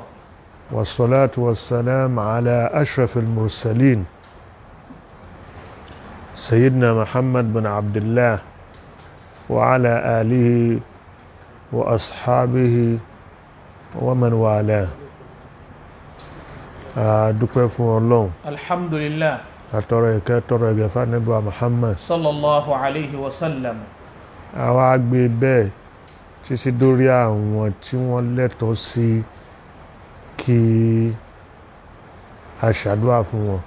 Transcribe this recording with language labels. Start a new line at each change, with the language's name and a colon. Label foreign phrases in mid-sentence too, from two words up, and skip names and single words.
Arabic: والصلاة والسلام على أشرف المرسلين سيدنا محمد بن عبد الله وعلى آله وأصحابه ومن والاه.
Yoruba: dúpẹ́ fún Ọlọ́run. Alhamdulillah. Àtọrọ ìkẹ́ tọrọ ìgẹ̀ fún Ànábì wa Muhammad
Arabic: صلى الله عليه وسلم.
Yoruba: Àwa gbé bẹ́ẹ̀ títí dórí àwọn tí wọ́n lẹ́tọ̀ọ́ sí kí a ṣàdúrà fún wọn.